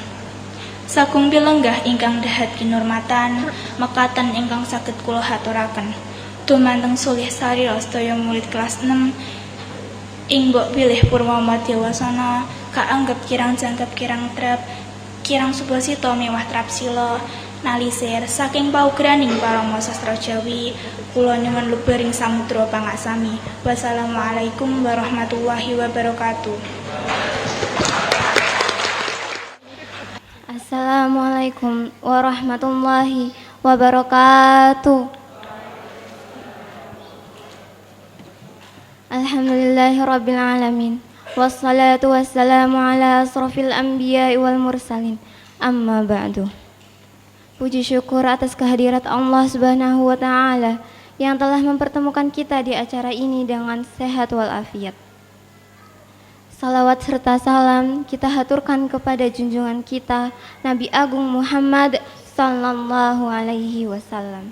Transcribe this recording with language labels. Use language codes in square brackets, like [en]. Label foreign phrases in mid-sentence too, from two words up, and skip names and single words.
[jv] Sagung pilenggah ingkang dahat kinurmatan mekaten ingkang saged kula haturaken dumanteng sulih sarira sedaya murid kelas 6 ing mbok bilih purwa madyawasana kaanggep kirang jangkep kirang trep kirang subasita miwah trapsila nalisir saking paugraning parama sastra Jawi kula nyuwun lubering samudra pangaksami. [ar] والسلام عليكم ورحمة الله وبركاته. السلام عليكم ورحمة الله وبركاته. الحمد لله رب العالمين. والصلاة والسلام على أشرف الأنبياء والمرسلين. أما بعد. [id] Puji syukur atas kehadirat Allah [ar] سبحانه وتعالى [id] yang telah mempertemukan kita di acara ini dengan sehat walafiat. Salawat serta salam kita haturkan kepada junjungan kita Nabi Agung Muhammad [ar] صلى الله عليه وسلم.